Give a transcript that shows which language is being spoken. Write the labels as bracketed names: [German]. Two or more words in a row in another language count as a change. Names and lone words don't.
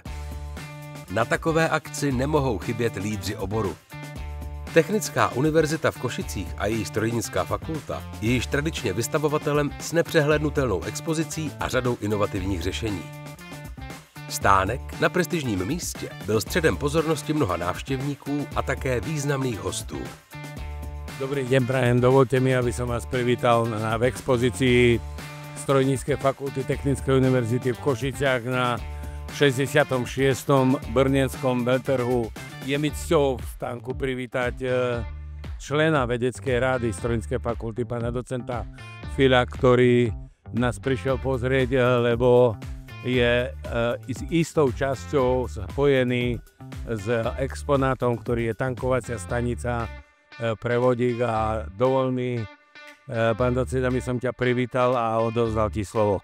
[Czech] Na takové akci nemohou chybět lídři oboru. Technická univerzita v Košicích a její strojnická fakulta je již tradičně vystavovatelem s nepřehlédnutelnou expozicí a řadou inovativních řešení. Stánek na prestižním místě byl středem pozornosti mnoha návštěvníků a také významných hostů. [Slovak] Dobrý deň, prajem. Dovolte mi, aby som vás privítal v expozícii Strojníckej fakulty Technickej univerzity v Košiciach na 66. brněnskom veletrhu. Je mi cťou v stánku privítať člena vedeckej rady Strojníckej fakulty, pána docenta Fila, ktorý nás prišiel pozrieť, lebo je s istou časťou spojený s exponátom, ktorý je tankovacia stanica pre vodík, a dovol mi, pán docent, aby som ťa privítal a odovzdal ti slovo.